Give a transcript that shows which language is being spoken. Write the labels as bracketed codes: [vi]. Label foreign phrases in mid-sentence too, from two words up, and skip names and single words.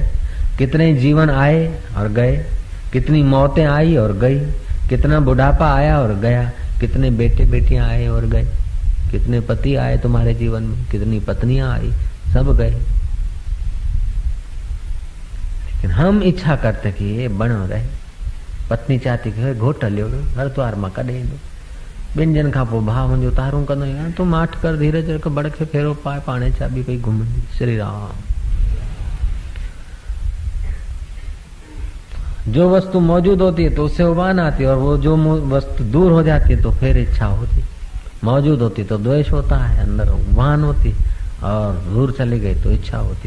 [hi] कितने जीवन आए और गए, कितनी मौतें आई और गई, कितना बुढ़ापा आया और गया, कितने बेटे बेटियां आए और गए, कितने पति आए तुम्हारे जीवन में, कितनी पत्नियां आई, सब गए। लेकिन हम इच्छा करते कि ये बनो रहे। पत्नी चाहती कि [sd] घोट लियो हरिद्वार में कॾहिं ॿिनि ॾींहंनि खां पोइ भाउ मुंहिंजो तारूं कंदो यार तूं माठ कर, धीरे धीरे बड़ खे फेरो पाए, पाणे चाबी पई घुमंदी। श्री राम। [hi] जो वस्तु मौजूद होती है तो उससे उबान आती है, और वो जो वस्तु दूर हो जाती है तो फिर इच्छा होती। मौजूद होती तो द्वेष होता है, अंदर उबान होती, और दूर चली गई तो इच्छा होती।